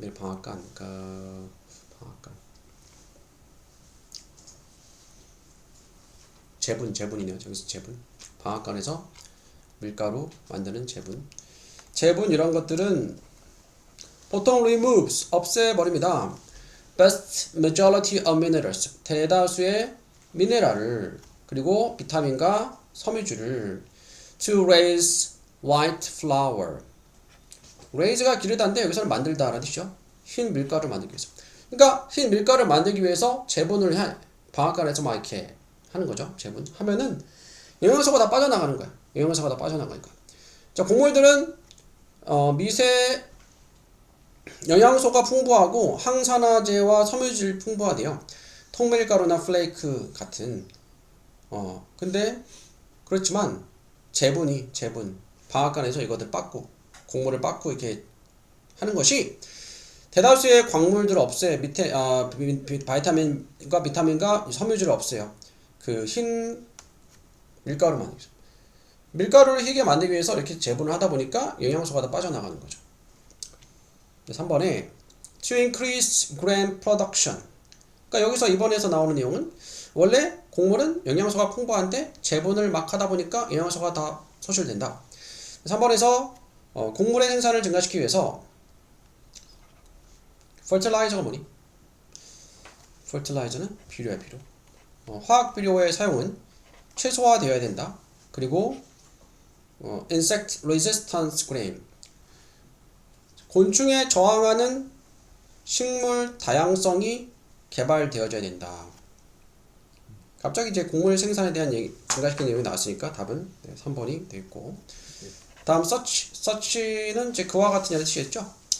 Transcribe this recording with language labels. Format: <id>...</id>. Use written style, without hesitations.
<ko>밀 방앗간, 방앗간. 제분이네요. 저기서 제분. 방앗간에서 밀가루 만드는 제분 이런 것들은 보통 removes, 없애버립니다.</ko> <en>Vast majority of minerals,</en> <ko>대다수의 미네랄을, 그리고 비타민과 섬유질을</ko> <en>to raise white flour.</en> <ko>raise가 기르다인데 여기서는 만들다라는 뜻이죠. 흰 밀가루를 만들기 위해서. 그러니까 흰 밀가루를 만들기 위해서 제분을 방앗간에서 막 이렇게 하는 거죠. 제분 하면은 영양소가 다 빠져나가는 거야. 영양소가 다 빠져나가니까 자, 곡물들은 미세 영양소가 풍부하고 항산화제와 섬유질 풍부하대요. 통밀가루나 플레이크 같은. 근데 그렇지만 제분 방앗간에서 이것들 빻고 곡물을 빻고 이렇게 하는 것이 대다수의 광물들을 없애 밑에 바이타민과 비타민과 섬유질을 없애요. 그 흰 밀가루만. 밀가루를 희게 만들기 위해서 이렇게 제분을 하다 보니까 영양소가 다 빠져나가는 거죠.</ko> <en>3번에 to increase grain production.</en> <ko>그러니까 여기서 이번에서 나오는 내용은 원래 곡물은 영양소가 풍부한데 제분을 막 하다 보니까 영양소가 다 소실된다. 3번에서 곡물의 생산을 증가시키기 위해서 fertilize가 뭐니? fertilize는 비료야, 비료. 화학 비료의 사용은 최소화되어야 된다. 그리고</ko> <en>insect resistance grain.</en> <ko>곤충에 저항하는 식물 다양성이 개발되어져야 된다. 갑자기 이제 곡물 생산에 대한 증가시키는 내용이 나왔으니까 답은 3번이 되겠고, 다음 such는 이제 그와 같은 이라는 뜻이겠죠.</ko>